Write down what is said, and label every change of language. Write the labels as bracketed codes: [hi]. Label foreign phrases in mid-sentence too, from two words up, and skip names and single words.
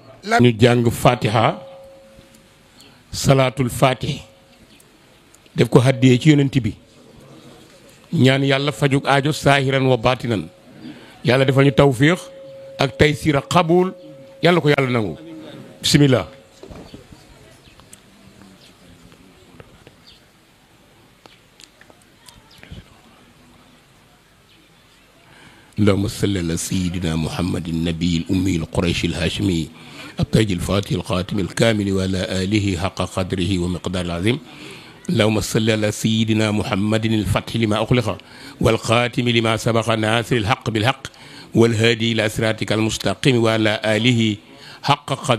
[wo] ñu jàng Fatiha salaatul Fatih def ko haddiyee ci yonent bi ñaan yàlla fajug aajo [ar] ظاهرا وباطنا [wo] yàlla defal ñu tawfiix ak taysiir ak xabuul yàlla ko yàlla nangu bismillah. [ar] اللهم صل على سيدنا محمد النبي الأمي القريشي الهاشمي التاج الفاتح الخاتم الكامل وعلى آله حق قدره ومقدار العظيم اللهم صل على سيدنا محمد الفتح لما أخلق والخاتم لما سبق ناصر الحق بالحق والهادي إلى صراطك المستقيم وعلى آله حق